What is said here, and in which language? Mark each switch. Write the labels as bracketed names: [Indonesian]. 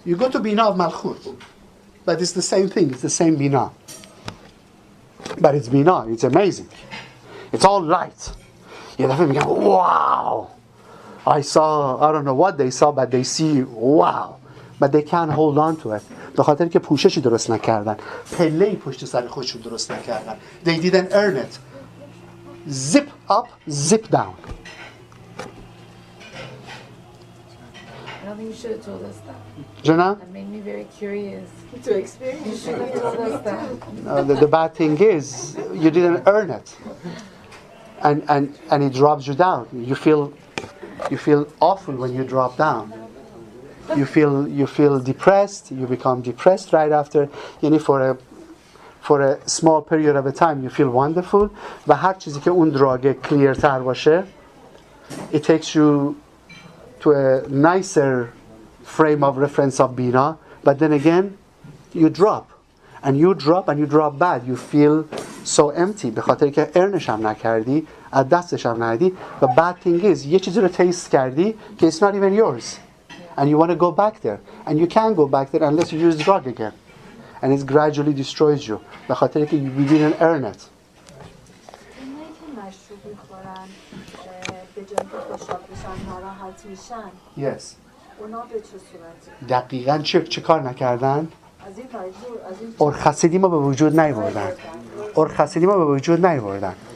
[English] You go to Bina of Malchut. But it's the same thing, it's the same Bina. But it's Bina, it's amazing. It's all light. You know, you go, wow. I don't know what they saw, but they see, wow. But they can't hold on to it. [Persian] به خاطر که پوششی درست نکردن. پله‌ای پشت سر خودشون درست نکردن. [English] They didn't earn it. Zip up, zip down. I don't think you should have told us that. Jenna? That made me very curious. To experience. You should have told us that. The bad thing is, you didn't earn it. And it drops you down. You feel awful when you drop down. You feel depressed. You become depressed right after. You know, for a small period of a time, you feel wonderful. [Persian] و هر چیزی که اون دراگه clear تر باشه, [English] it takes you to a nicer frame of reference of Bina. But then again, you drop. And you drop and you drop bad. You feel so empty. به خاطر که ارنش هم نکردی, از دستش هم ندی. [Persian] و [English] bad thing is, [Persian] یه چیزی رو [English] taste [Persian] کردی که [English] it's not even yours. And you want to go back there. And you can't go back there unless you use drug again. And it gradually destroys you. [Persian] به خاطر که [English] you didn't earn it. [Persian] اینایی که مشروب میخورن به جای که خوشحال بشن ناراحت میشن. [English] Yes. [Persian] اونا به چه صورتی؟ دقیقاً چه کار نکردن؟ از این منظور از این ارخصیدی ما به وجود نیاوردن. ارخصیدی ما به وجود نیاوردن.